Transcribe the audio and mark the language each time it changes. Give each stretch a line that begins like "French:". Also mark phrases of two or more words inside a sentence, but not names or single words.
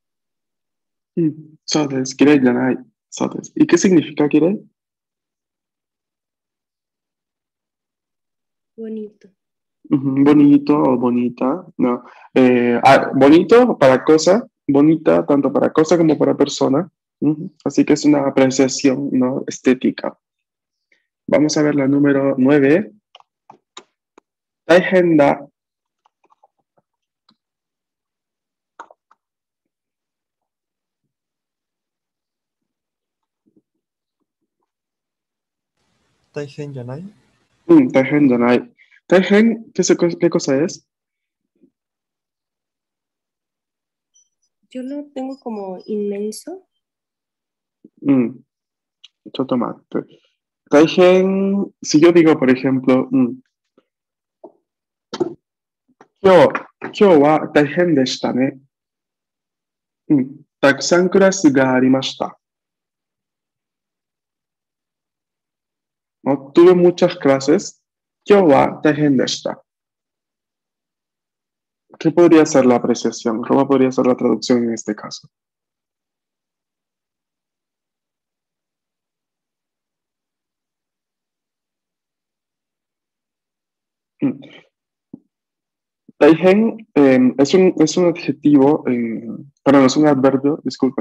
Japanese: そうです。綺麗じゃない。そうです。
Spanish: ¿Y qué significa
Japanese: 綺麗?
Spanish: Bonito. Bonito o bonita, ¿no? Bonito para cosa, bonita tanto para cosa como para persona. Así que es una apreciación, ¿no? Estética. Vamos a ver la número 9.
Japanese: 大変だ。大変 やない. 大変じゃない。大変,
Spanish: ¿qué cosa es? Yo lo tengo como inmenso.
Japanese: ちょっと待って。大変,
Spanish: si yo digo, por ejemplo,
Japanese: 今日は大変でしたね。たくさん clase が ありました。¿No?
Spanish: Tuve muchas clases.
Japanese: 今日 は 大変 でした.
Spanish: ¿Qué podría ser la apreciación? ¿Cómo podría ser la traducción en este caso? Mm. Taihen es un adjetivo, perdón, es un adverbio, disculpen.